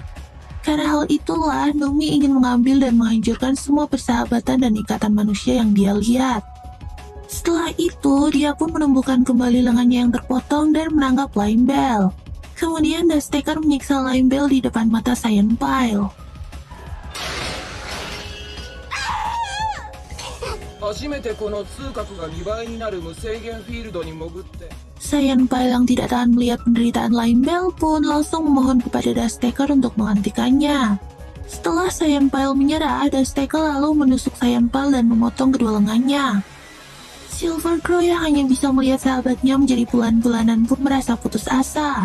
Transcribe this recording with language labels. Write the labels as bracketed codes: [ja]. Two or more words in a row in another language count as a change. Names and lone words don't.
[id] Karena hal itulah, Nomi ingin mengambil dan menghancurkan semua persahabatan dan ikatan manusia yang dia lihat. Setelah itu, dia pun menemukan kembali lengannya yang terpotong dan menangkap Lime Bell. Kemudian Dusttaker menyiksa Lime Bell di depan mata Cyan Pile. [ja] 初めてこの痛覚が2倍になる無制限フィールドに潜って [id] Cyan Pile yang tidak tahan melihat penderitaan Lime Bell pun langsung memohon kepada Dusttaker untuk menghentikannya. Setelah Cyan Pile menyerah, Dusttaker lalu menusuk Cyan Pile dan memotong kedua lengannya. Silver Crow yang hanya bisa melihat sahabatnya menjadi bulan-bulanan pun merasa putus asa.